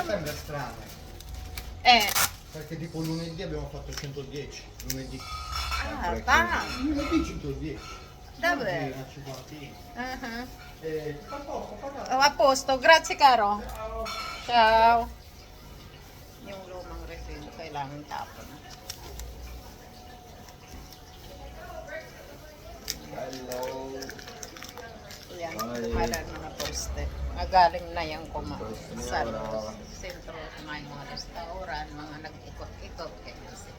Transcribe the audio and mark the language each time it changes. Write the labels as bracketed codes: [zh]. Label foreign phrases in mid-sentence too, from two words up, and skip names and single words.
[it] settembre è strano. Eh, Perché tipo lunedì abbiamo fatto 110. Lunedì. va, Lunedì 110. davvero? Oggi una cinquantina. Uh-huh. A posto, pagato. Oh, a posto, grazie caro. Ciao. [tl] Yung lumang resibo kailangan tapon. Hello. Yan, Ay. kumalan mo na poste. Magaling na yung Poste sa niya, sentro, may mga restaurant, mga nag-ikot-ikot, ganyan sila.